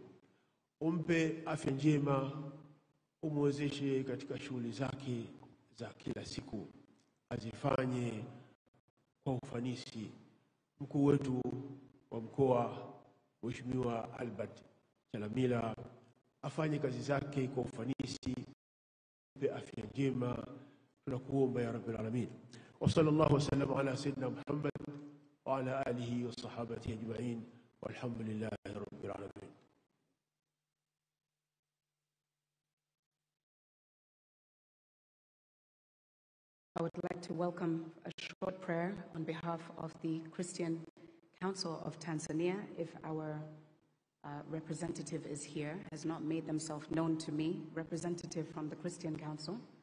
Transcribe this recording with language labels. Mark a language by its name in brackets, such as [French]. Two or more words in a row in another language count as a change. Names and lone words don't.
[Swahili] Umpe afya njema, umwezeshe katika shughuli zake za kila siku, azifanye kwa ufanisi. Mkuu wetu wa mkoa Mheshimiwa Albert Chalamila afanye kazi zake kwa ufanisi, umpe afya njema. Tunakuomba [Arabic] يا رب العالمين. وصلى الله وسلم على سيدنا محمد وعلى آله وصحابته أجمعين والحمد لله رب العالمين. [English] I would like to welcome a short prayer on behalf of the Christian Council of Tanzania. If our representative is here, has not made themselves known to me, representative from the Christian Council.